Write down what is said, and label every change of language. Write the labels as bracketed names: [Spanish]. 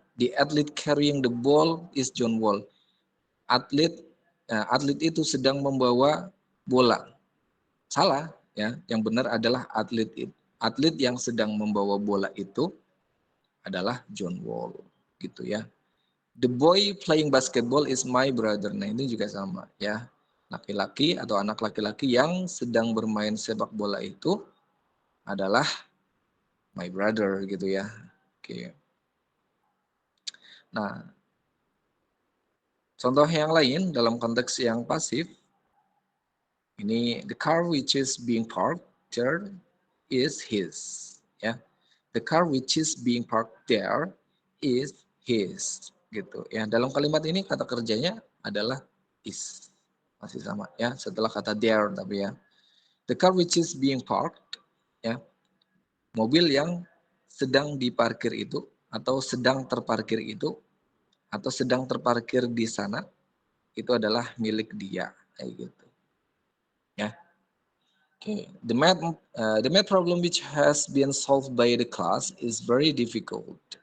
[English] The athlete carrying the ball is John Wall. [Indonesian] Atlet itu sedang membawa bola. Salah ya, yang benar adalah atlet yang sedang membawa bola itu adalah John Wall gitu ya. [English] The boy playing basketball is my brother. [Indonesian] Nah, ini juga sama ya. Laki-laki atau anak laki-laki yang sedang bermain sepak bola itu adalah [English] my brother [Indonesian] gitu ya. Oke. Nah, contoh yang lain dalam konteks yang pasif ini [English] the car which is being parked there is his [Indonesian] ya. [English] The car which is being parked there is his [Indonesian] gitu ya. Dalam kalimat ini kata kerjanya adalah is. Masih sama ya, setelah kata there tapi ya. [English] The car which is being parked [Indonesian] ya. Mobil yang sedang diparkir itu atau sedang terparkir itu atau sedang terparkir di sana itu adalah milik dia kayak gitu. Ya. Okay. [English] The math problem which has been solved by the class is very difficult.